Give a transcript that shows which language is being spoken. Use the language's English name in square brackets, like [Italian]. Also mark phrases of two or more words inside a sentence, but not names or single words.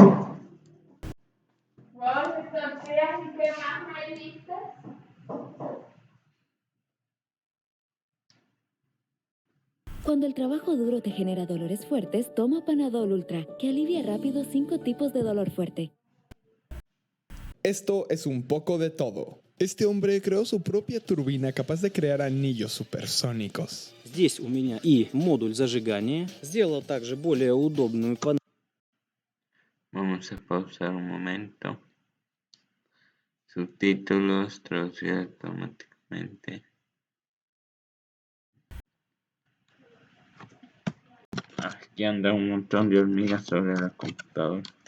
[Spanish] Cuando el trabajo duro te genera dolores fuertes, toma Panadol Ultra, que alivia rápido 5 tipos de dolor fuerte. Esto es un poco de todo. Este hombre creó su propia turbina capaz de crear anillos supersónicos. [Russian] Здесь у меня и модуль зажигания. Сделал также более удобную панель. [Spanish] Vamos a pausar un momento. Subtítulos traducidos automáticamente. Aquí anda un montón de hormigas sobre la computadora.